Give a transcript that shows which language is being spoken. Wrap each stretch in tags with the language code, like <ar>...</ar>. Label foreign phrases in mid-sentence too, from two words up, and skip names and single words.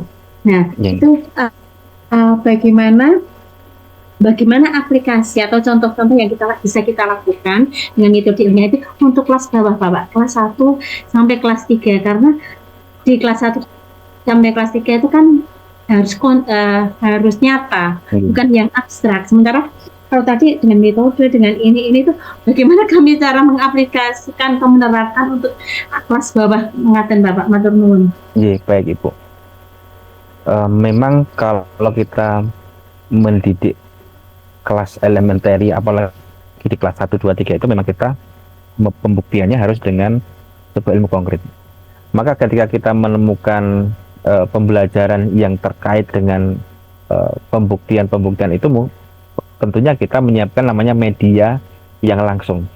<id>Nah, itu bagaimana aplikasi atau contoh-contoh yang bisa kita lakukan dengan metode ilmiah itu untuk kelas bawah Bapak, kelas 1 sampai kelas 3, karena di kelas 1 sampai kelas 3 itu kan harus nyata, bukan yang abstrak. Sementara kalau tadi dengan metode, dengan ini tuh bagaimana kami cara mengaplikasikan atau menerapkan untuk kelas bawah,</id> <jv>mengaten Bapak, matur nuwun.</jv> <id>Iya, baik Ibu. Memang kalau kita mendidik kelas elementary, apalagi di kelas 1, 2, 3 itu memang kita pembuktiannya harus dengan sebuah ilmu konkret. Maka ketika kita menemukan pembelajaran yang terkait dengan pembuktian itu, tentunya kita menyiapkan namanya media yang langsung.</id>